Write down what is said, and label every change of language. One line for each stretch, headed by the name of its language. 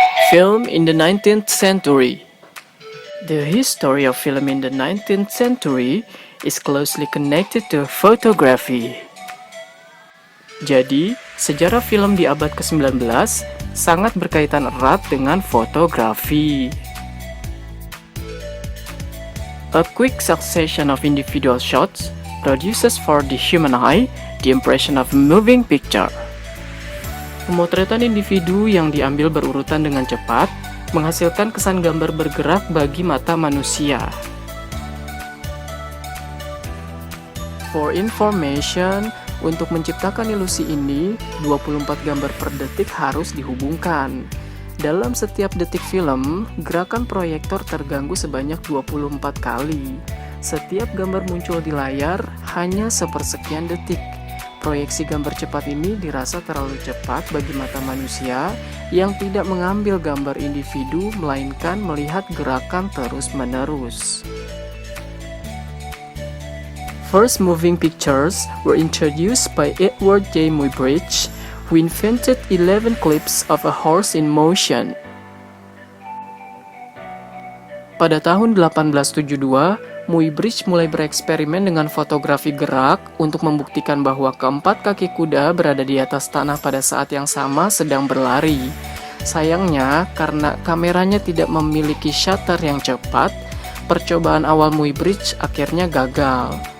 English: Film in the 19th century. The history of film in the 19th century is closely connected to photography.
Indonesian: Jadi, sejarah film di abad ke-19 sangat berkaitan erat dengan fotografi.
English: A quick succession of individual shots produces for the human eye the impression of a moving picture.
Indonesian: Pemotretan individu yang diambil berurutan dengan cepat menghasilkan kesan gambar bergerak bagi mata manusia.
English: For information,
Indonesian: untuk menciptakan ilusi ini, 24 gambar per detik harus dihubungkan. Dalam setiap detik film, gerakan proyektor terganggu sebanyak 24 kali. Setiap gambar muncul di layar hanya sepersekian detik. Proyeksi gambar cepat ini dirasa terlalu cepat bagi mata manusia yang tidak mengambil gambar individu melainkan melihat gerakan terus-menerus.
English: First moving pictures were introduced by Edward J. Muybridge, who invented 11 clips of a horse in motion.
Indonesian: Pada tahun 1872, Muybridge mulai bereksperimen dengan fotografi gerak untuk membuktikan bahwa keempat kaki kuda berada di atas tanah pada saat yang sama sedang berlari. Sayangnya, karena kameranya tidak memiliki shutter yang cepat, percobaan awal Muybridge akhirnya gagal.